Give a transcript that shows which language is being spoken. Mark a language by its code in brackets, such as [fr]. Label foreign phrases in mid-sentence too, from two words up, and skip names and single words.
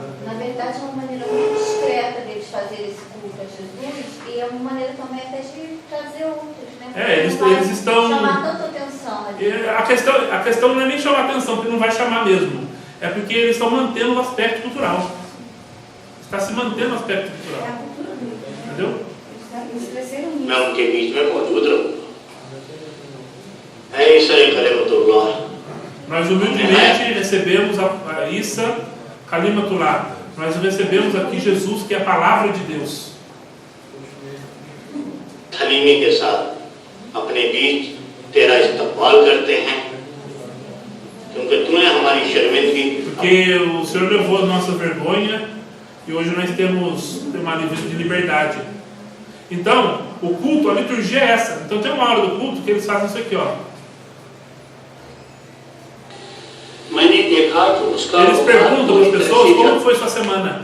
[pt] Na verdade, é uma maneira muito discreta deles fazerem esse culto a Jesus, e é uma maneira também até de trazer outros, né? Eles estão... chamar tanta atenção. A questão não é nem chamar atenção, porque não vai chamar mesmo. É porque eles estão mantendo o aspecto cultural. Está se mantendo o aspecto cultural. É a cultura deles, né? Entendeu? Eles cresceram nisso. [ur] میں ان کے بیچ میں موجود رہوں گا. ایسا ہی کلمۃاللہ. [pt] Nós humildemente recebemos a Isa Kalimatullah. Nós recebemos aqui Jesus, que é a palavra de Deus. [ur] حلیمی کے ساتھ اپنے بیچ تیرا استقبال کرتے ہیں کیونکہ تو نے ہماری شرمندگی. [pt] Porque o Senhor levou a nossa vergonha e hoje nós temos uma de liberdade. Então, o culto, a liturgia é essa. Então tem uma hora do culto que eles fazem isso aqui, ó. Eles perguntam para as pessoas como foi sua semana.